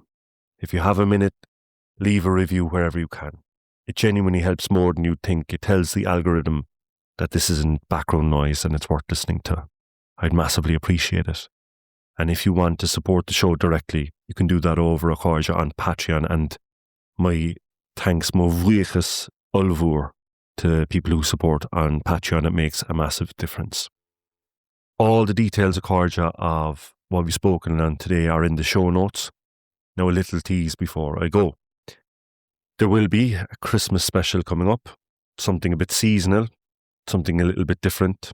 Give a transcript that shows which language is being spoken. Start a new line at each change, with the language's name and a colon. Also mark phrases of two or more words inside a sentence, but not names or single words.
English: If you have a minute, leave a review wherever you can. It genuinely helps more than you'd think. It tells the algorithm that this isn't background noise and it's worth listening to. I'd massively appreciate it. And if you want to support the show directly, you can do that over a Corja on Patreon. And my thanks
Irish: mo bhuíochas ulmhúr
English: to people who support on Patreon. It makes a massive difference. All the details of Corja of what we've spoken on today are in the show notes. Now a little tease before I go. There will be a Christmas special coming up, something a bit seasonal, something a little bit different.